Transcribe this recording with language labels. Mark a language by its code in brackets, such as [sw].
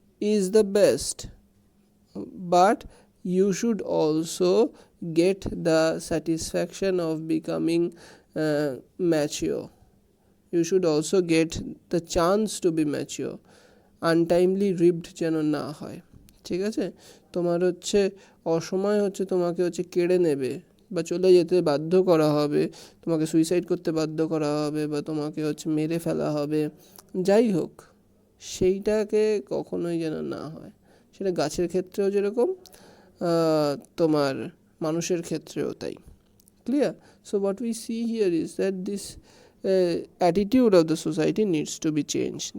[en] is the best, but you should also get the satisfaction of becoming mature. You should also get the chance to be mature. Untimely ripped [bn] যেন না হয়, ঠিক আছে? তোমার হচ্ছে অসময় হচ্ছে তোমাকে হচ্ছে কেড়ে নেবে বা চলে যেতে বাধ্য করা হবে, তোমাকে সুইসাইড করতে বাধ্য করা হবে বা তোমাকে হচ্ছে মেরে ফেলা হবে, যাই হোক, সেইটাকে কখনোই যেন না হয়। সেটা গাছের ক্ষেত্রেও যেরকম তোমার মানুষের ক্ষেত্রেও তাই। [en] Clear? So what we see here is that this attitude of the society needs to be changed.